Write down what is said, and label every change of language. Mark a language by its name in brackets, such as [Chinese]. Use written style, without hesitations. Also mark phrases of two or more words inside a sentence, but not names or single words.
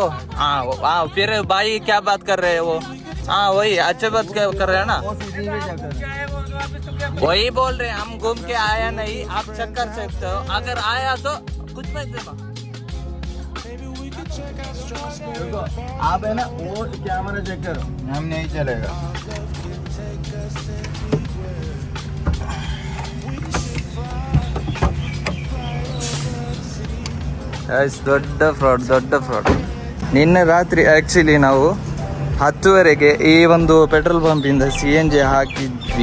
[Hindi] हाँ फिर भाई क्या बात कर रहे हो? हाँ वही अच्छे बात कर रहे हैं ना. वही बोल रहे हैं हम, घूम के आया नहीं, आप चेक कर सकते हो. अगर आया तो कुछ मत देना. आप है ना वो कैमरा चेक करो, हम नहीं चलेगा. [Kannada] ದೊಡ್ಡ ಫ್ರಾಡ್. ನಿನ್ನೆ ರಾತ್ರಿ ಆ್ಯಕ್ಚುಲಿ ನಾವು 10:30ಗೆ ಈ ಒಂದು ಪೆಟ್ರೋಲ್ ಪಂಪಿಂದ CNG ಹಾಕಿದ್ವಿ.